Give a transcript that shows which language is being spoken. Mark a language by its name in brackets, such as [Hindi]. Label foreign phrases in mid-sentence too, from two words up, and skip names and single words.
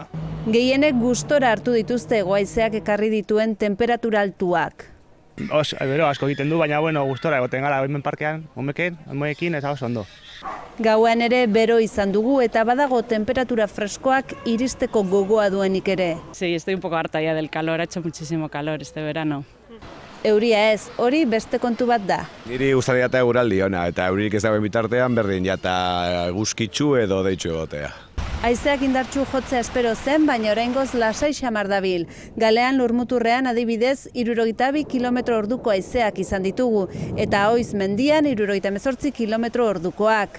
[Basque] Gehienek gustora hartu dituzte egoaizeak ekarri dituen temperatura altuak. Bero asko egiten du, baina gustora egoten gara hemen parkean, homeekin ez oso ondo. Gauean ere bero izan dugu eta badago temperatura freskoak iristeko gogoa duenik ere. [Spanish] Sí, estoy un poco harta ya del calor, ha hecho muchísimo calor este verano. [Basque] Euria ez, hori beste kontu bat da. Niri gustatzen jata eguraldi ona, eta euririk ez dagoen bitartean berdin jata eguzkitsu edo deitxu egotea. Haizeak indartsu jotzea espero zen, baina oraingoz lasai xamar dabil. Galean Lurmuturrean adibidez 62 km/h haizeak izan ditugu, eta Oiz mendian 78 km/h.